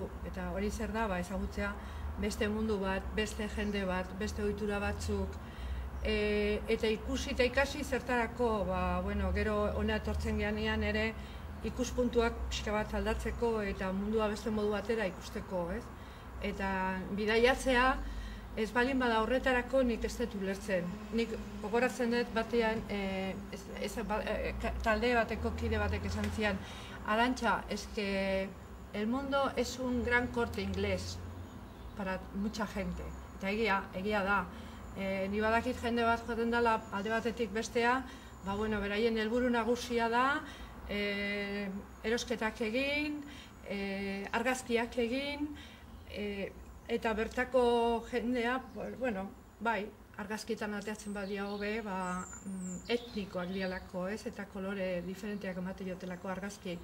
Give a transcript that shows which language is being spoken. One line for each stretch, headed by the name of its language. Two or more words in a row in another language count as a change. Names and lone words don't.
Basque: Eta hori zer da, ezagutzea beste mundu bat, beste jende bat, beste ohitura batzuk, eta ikusi eta ikasi zertarako, gero hona etortzen geanean ere, ikuspuntuak pixka bat aldatzeko eta mundua beste modu batera ikusteko, ez? Eta bidaiatzea ez balin bada horretarako nik ez dut ulertzen. Nik gogoratzen dut batean talde bateko kide batek esan zian, Arantxa,
Spanish: es que el mundo es un gran Corte Inglés para mucha gente.
Basque: Eta egia da. Ni badakit jende bat joaten dela alde batetik bestea, beraien helburu nagusia da, erosketak egin, argazkiak egin, eta bertako jendea, argazkietan ateatzen badia hobe, etnikoak dialako, ez, eta kolore diferenteak emate jotelako argazkiek.